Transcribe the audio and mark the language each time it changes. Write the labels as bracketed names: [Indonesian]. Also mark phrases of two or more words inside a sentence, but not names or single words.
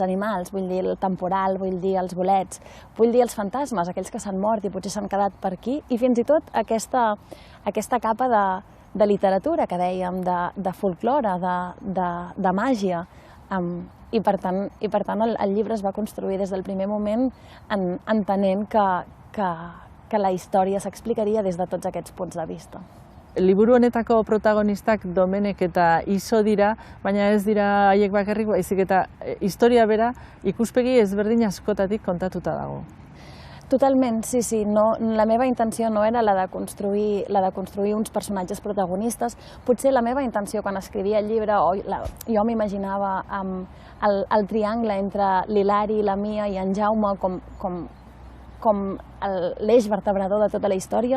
[Catalan] animals, vull dir el temporal, vull dir els bolets, vull dir els fantasmes, aquells que s'han mort i potser s'han quedat per aquí, i fins i tot aquesta capa de literatura que dèiem, de folklore, de màgia, i per tant el llibre es va construir des del primer moment entenent que la història s'explicaria des de tots aquests punts de vista. [Basque] Liburu honetako protagonistak Domenek eta Iso dira, baina ez dira haiek bakarrik, baizik eta historia bera ikuspegi ezberdin askotatik kontatuta dago. [Catalan] Totalment, sí. La meva intenció no era la de construir uns personatges protagonistes. Potser la meva intenció quan escrivia el llibre, jo m'imaginava el triangle entre l'Hilari, la Mia i en Jaume com l'eix vertebrador de tota la història.